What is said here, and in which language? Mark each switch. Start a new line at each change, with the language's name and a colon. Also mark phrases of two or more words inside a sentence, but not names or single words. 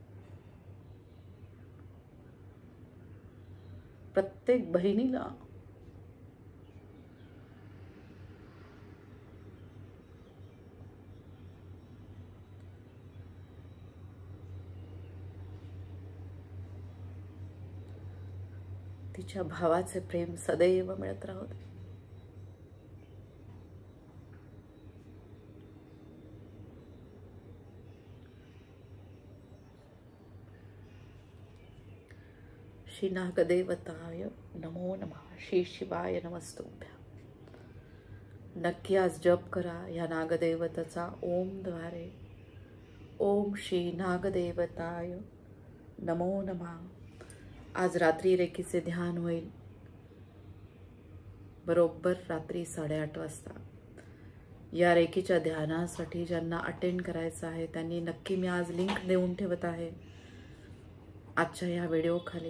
Marathi: प्रत्येक बहिणीला तिच्या भावाचे प्रेम सदैव मिळत राहू दे.
Sanskrit: श्री नागदेवताय नमो नमः. श्री शिवाय नमस्तुभ्यां.
Marathi: नक्की आज जप करा या नागदेवतेचा ओमद्वारे.
Sanskrit: ओम श्री नागदेवताय नमो नमः.
Marathi: आज रात्री रेकीचे ध्यान होईल, बरोबर रात्री 8:30 वाजता. या रेकीच्या ध्यानासाठी ज्यांना अटेंड करायचं आहे त्यांनी नक्की, मी आज लिंक देऊन ठेवत आहे आजच्या या व्हिडिओ खाली.